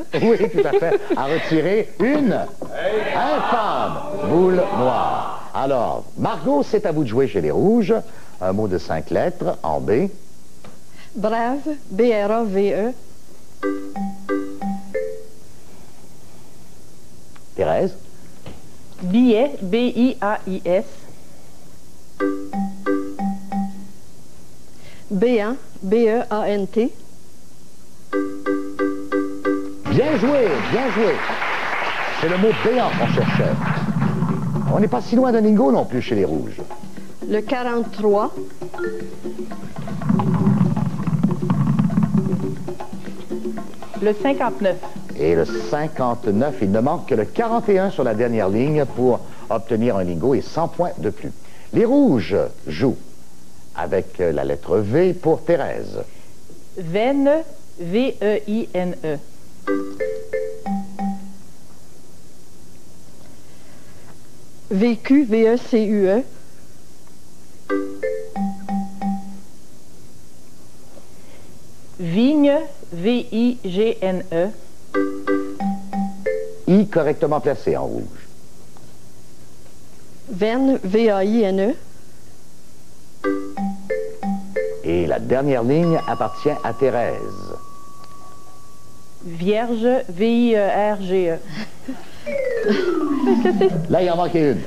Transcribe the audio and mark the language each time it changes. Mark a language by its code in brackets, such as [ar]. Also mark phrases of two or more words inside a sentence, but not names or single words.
[fr] oui, tout à fait, a retiré une infâme boule noire. Alors, Margot, c'est à vous de jouer chez les Rouges. Un mot de 5 lettres en B. Brave, B-R-A-V-E. Thérèse. Billet, B-I-A-I-S. Béant, B-E-A-N-T. Bien joué, bien joué. C'est le mot béant qu'on cherchait. On n'est pas si loin d'un lingot non plus chez les Rouges. Le 43. Le 59. Et le 59, il ne manque que le 41 sur la dernière ligne pour obtenir un lingot et 100 points de plus. Les Rouges jouent avec la lettre V pour Thérèse. Veine, V-E-I-N-E. Vécu, V-E-C-U-E. Vigne, V-I-G-N-E. I correctement placé en rouge. Veine, V-A-I-N-E. Et la dernière ligne appartient à Thérèse. Vierge, V-I-E-R-G-E. Là, il en manquait une.